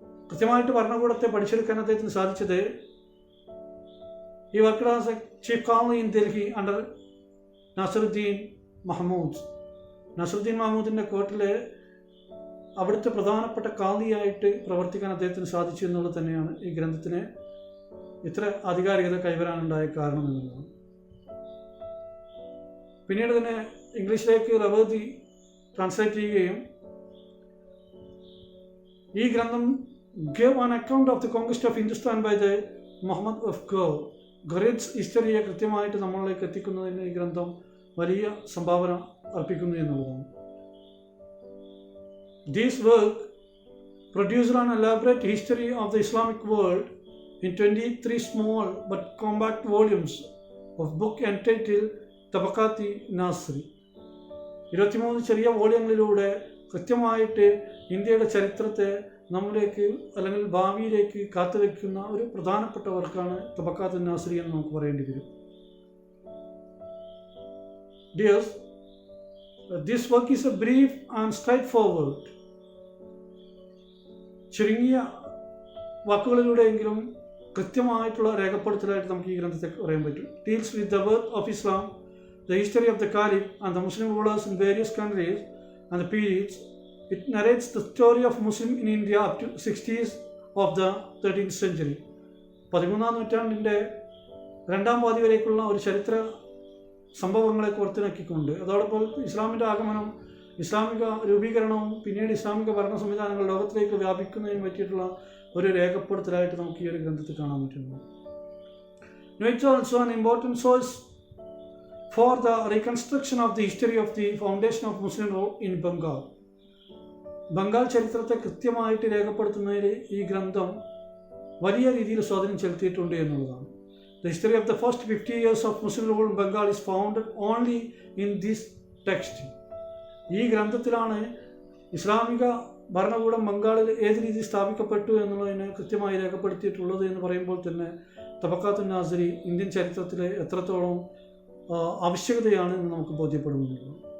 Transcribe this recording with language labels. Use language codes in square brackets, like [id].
[ml] കൃത്യമായിട്ട് ഭരണകൂടത്തെ പഠിച്ചെടുക്കാൻ അദ്ദേഹത്തിന് സാധിച്ചത് [en] ഈ worked as a chief qazi in Delhi under Nasiruddin Mahmud. [ml] Nasaruddin മഹ്മൂദിൻ്റെ കോർട്ടിൽ അവിടുത്തെ പ്രധാനപ്പെട്ട ഖാളിയായിട്ട് പ്രവർത്തിക്കാൻ അദ്ദേഹത്തിന് സാധിച്ചു എന്നുള്ളത് തന്നെയാണ് ഈ ഗ്രന്ഥത്തിന് ഇത്ര ആധികാരികത കൈവരാനുണ്ടായ കാരണം എന്നുള്ളതാണ്. പിന്നീട് തന്നെ ഇംഗ്ലീഷിലേക്ക് റവേദി ട്രാൻസ്ലേറ്റ് ചെയ്യുകയും ഈ ഗ്രന്ഥം [en] gave an account of the conquest of Hindustan by the Muhammad of Ghor. [ml] ഘോറിയറ്റ്സ് ഹിസ്റ്ററിയെ കൃത്യമായിട്ട് നമ്മളിലേക്ക് എത്തിക്കുന്നതിന് ഈ ഗ്രന്ഥം വലിയ സംഭാവന അർപ്പിക്കുന്നു എന്നുള്ളതാണ്. [en] This work produced an elaborate history of the Islamic world in 23 small but compact volumes of book entitled Tabaqat-i Nasri. [ml] 23 ചെറിയ വോളിയങ്ങളിലൂടെ കൃത്യമായിട്ട് ഇന്ത്യയുടെ ചരിത്രത്തെ നമ്മിലേക്ക് അല്ലെങ്കിൽ ഭാവിയിലേക്ക് കാത്തുവെക്കുന്ന ഒരു പ്രധാനപ്പെട്ട വർക്കാണ് തബക്കാത്തുൻ നാസിരി എന്ന് നമുക്ക് പറയേണ്ടി വരും. [en] Dears, this work is a brief and straightforward. [ml] ചുരുങ്ങിയ വാക്കുകളിലൂടെയെങ്കിലും കൃത്യമായിട്ടുള്ള രേഖപ്പെടുത്തലായിട്ട് നമുക്ക് ഈ ഗ്രന്ഥത്തെ പറയാൻ പറ്റും. [en] Deals with the birth of Islam, the history of the caliph and the Muslim rulers in various countries and the periods. It narrates the story of Muslim in India up to 60s of the 13th century. [ml] 13ാം നൂറ്റാണ്ടിൻ്റെ രണ്ടാം പാതി വരേക്കുള്ള ഒരു ചരിത്ര സംഭവങ്ങളെ കോർത്തിണക്കിക്കൊണ്ട് അതോടൊപ്പം ഇസ്ലാമിൻ്റെ ആഗമനം, ഇസ്ലാമിക രൂപീകരണവും പിന്നീട് ഇസ്ലാമിക ഭരണ സംവിധാനങ്ങൾ ലോകത്തിലേക്ക് വ്യാപിക്കുന്നതിന് പറ്റിയിട്ടുള്ള ഒരു രേഖപ്പെടുത്തലായിട്ട് നമുക്ക് ഈ ഒരു ഗ്രന്ഥത്തിൽ കാണാൻ പറ്റുന്നു. [en] It's also an important source for the reconstruction of the history of the foundation of Muslim rule in Bengal. [ml] Bengal ചരിത്രത്തെ കൃത്യമായിട്ട് രേഖപ്പെടുത്തുന്നതിൽ ഈ ഗ്രന്ഥം വലിയ രീതിയിൽ സ്വാധീനം ചെലുത്തിയിട്ടുണ്ട് എന്നുള്ളതാണ്. [en] The history of the first 50 years of Muslim rule in Bengal is founded only in this text. [ml] ഈ ഗ്രന്ഥത്തിലാണ് ഇസ്ലാമിക ഭരണകൂടം ബംഗാളിൽ ഏത് രീതിയിൽ സ്ഥാപിക്കപ്പെട്ടു എന്നുള്ളതിനെ കൃത്യമായി രേഖപ്പെടുത്തിയിട്ടുള്ളത് എന്ന് പറയുമ്പോൾ തന്നെ തബക്കാത്തുൻ നാസിരി ഇന്ത്യൻ ചരിത്രത്തിലെ എത്രത്തോളം ആവശ്യകതയാണ് എന്ന് നമുക്ക് ബോധ്യപ്പെടുന്നുള്ളൂ.